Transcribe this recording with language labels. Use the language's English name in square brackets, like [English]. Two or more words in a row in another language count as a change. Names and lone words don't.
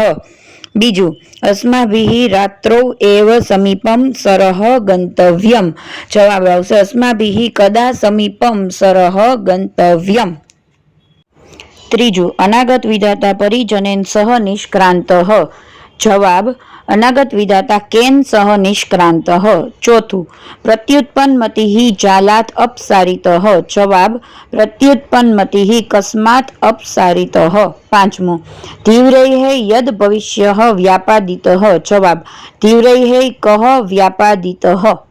[Sanskrit] બીજું, અસ્માભિઃ રાત્રૌ એવ સમીપમ સરઃ ગંતવ્યમ. [Gujarati] જવાબ આવશે [Sanskrit] અસ્માભિઃ કદા સમીપમ સરઃ ગંતવ્યમ. ત્રીજું, અનાગત વિધાતા પરિજનેન સહ નિષ્ક્રાંતઃ. [Gujarati] જવાબ, [Sanskrit] अनागत विधाता केन सह निष्क्रांतः। चौथुं प्रत्युत्पन्नमतिः जालात् अपसारितः। जवाब प्रत्युत्पन्नमतिः कस्मात् अपसारितः। पांचमो तीव्रैः यद् भविष्यः व्यापादितः। जवाब तीव्रैः कः व्यापादितः।